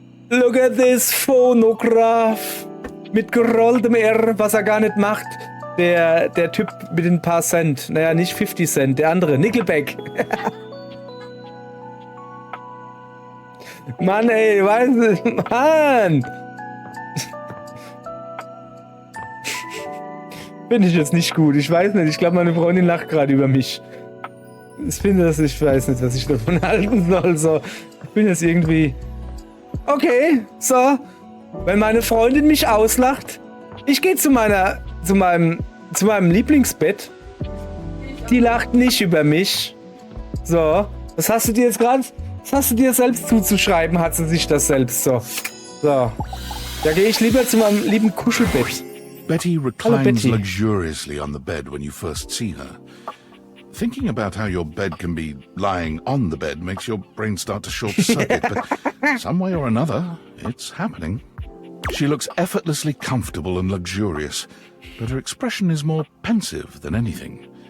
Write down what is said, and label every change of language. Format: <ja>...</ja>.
<en>Look at this phonograph.</en> <de>Mit gerolltem R, was er gar nicht macht. Der Typ mit den paar Cent. Naja, nicht 50 Cent, der andere. Nickelback. Mann, ey, weißt du, Mann! Finde ich jetzt nicht gut. Ich weiß nicht. Ich glaube, meine Freundin lacht gerade über mich. Ich finde das, ich weiß nicht, was ich davon halten soll. So, ich bin jetzt irgendwie... Okay, so. Wenn meine Freundin mich auslacht, ich gehe zu meinem Lieblingsbett. Die lacht nicht über mich. So. Was hast du dir jetzt gerade... Was hast du dir selbst zuzuschreiben, hat sie sich das selbst so. So. Da gehe ich lieber zu meinem lieben Kuschelbett.</de> <en>Betty Hello, reclines Betty. luxuriously on the bed when you first see her. Thinking about how your bed can be lying on the bed makes your brain start to short-circuit, but some way or another, it's happening. She looks effortlessly comfortable and luxurious, but her expression is more pensive than anything.</en>